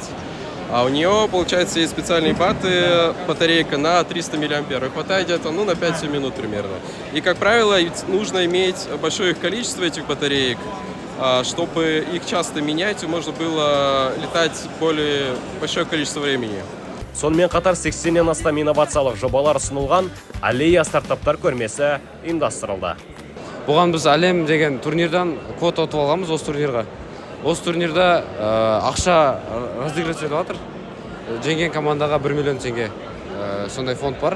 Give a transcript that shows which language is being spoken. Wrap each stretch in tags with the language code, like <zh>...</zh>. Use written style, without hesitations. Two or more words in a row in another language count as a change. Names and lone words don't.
<ru>А у нее, получается, есть специальные баты, батарейка на 300 мА. Хватает где-то на 5-7 минут примерно. И, как правило, нужно иметь большое количество этих батареек, чтобы их часто менять, и можно было летать более большое количество времени.</ru> <kk>Сонымен қатар 80-нен астам инновациялық жобалар ұсынылған Аллея стартаптар көрмесі ұйымдастырылды. Бұған біз әлем деген турнирдан квота ұтып алғанбыз осы турнирға. Осы турнирда ақша разыгрывать етіп жатыр. Жеңген командаға 1 миллион теңге сондай фонд бар.</kk>